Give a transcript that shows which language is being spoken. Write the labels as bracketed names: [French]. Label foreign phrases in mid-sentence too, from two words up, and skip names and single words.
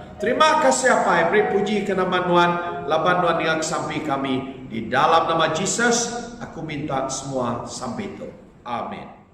[Iban] Terima kasih apa beri puji ke nama Nuan, laban Nuan yang sampai kami di dalam nama Yesus. Aku minta semua sampai itu. Amin.